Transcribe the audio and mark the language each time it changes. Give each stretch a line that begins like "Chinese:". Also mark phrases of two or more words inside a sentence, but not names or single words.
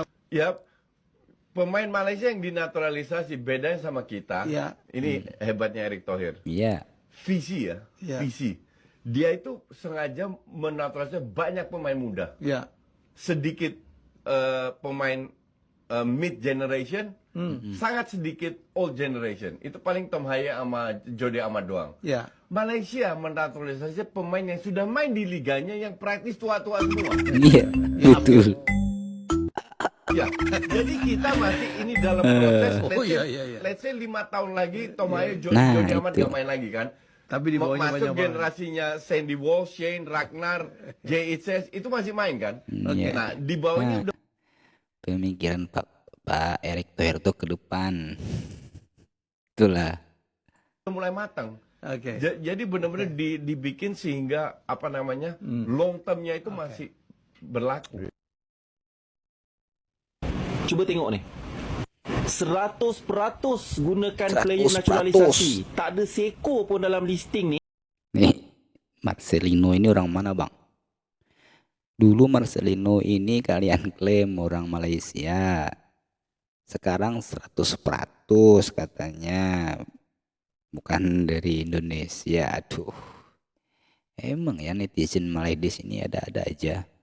Indonesian: Ya, pemain Malaysia yang dinaturalisasi bedanya sama kita. Ya. Ini hebatnya Erick Thohir. Iya. Visi ya, Ya. visi. Dia itu sengaja menaturalisasi banyak pemain muda. Ya. Sedikit pemain
English: mid generation,
Indonesian: sangat sedikit
English: old generation.
Indonesian: Itu paling Tom Haya sama Jody Amat doang. Ya. Malaysia menaturalisasi pemain yang sudah main di liganya yang praktis tua-tua semua. Iya, betul. Ya, jadi kita masih ini dalam proses. Oh, iya.
English: Let's say
Indonesian: 5 tahun lagi Tom Haya, Nah, Jody Amat itu. gak main lagi kan. Tapi di bawahnya Masuk banyak banget. generasinya Sandy Walsh, Shane, Ragnar, JHS itu masih main kan. Iya. Nah di bawahnya Nah, udah pemikiran Pak Erick Thohir tuh ke depan. Itulah. mulai matang. Oke. Jadi benar-benar dibikin sehingga apa namanya
English: long termnya
Indonesian: itu masih berlaku.
Malay: Cuba tengok ni. 100% gunakan 100%. player naturalisasi. Tak ada seko pun dalam listing ni.
Indonesian: Nih, Marcelino ini orang mana, Bang? Dulu Marcelino ini kalian klaim orang Malaysia. Sekarang 100% katanya. Bukan dari Indonesia. Aduh. Emang ya netizen Malaysia ini ada-ada aja.